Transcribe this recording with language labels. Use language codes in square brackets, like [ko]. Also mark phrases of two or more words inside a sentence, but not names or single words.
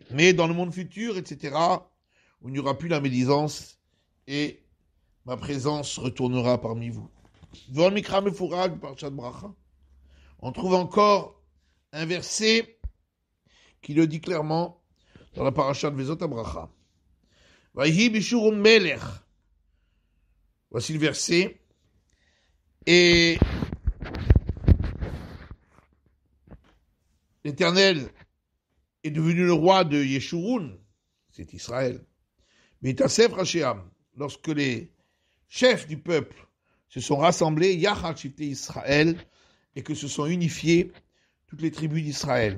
[fr] Mais dans le monde futur, etc., où il n'y aura plus la médisance et ma présence retournera parmi vous. On trouve encore un verset qui le dit clairement dans la paracha de Vezot Abracha. [he] ויהי בישורון מלך. [fr] Voici le verset. Et l'Éternel est devenu le roi de Yeshurun, c'est Israël. Mais [he] התאסף ראשי עם, [fr] lorsque les chefs du peuple se sont rassemblés, [he] יחד שבטי ישראל, [fr] et que se sont unifiés toutes les tribus d'Israël.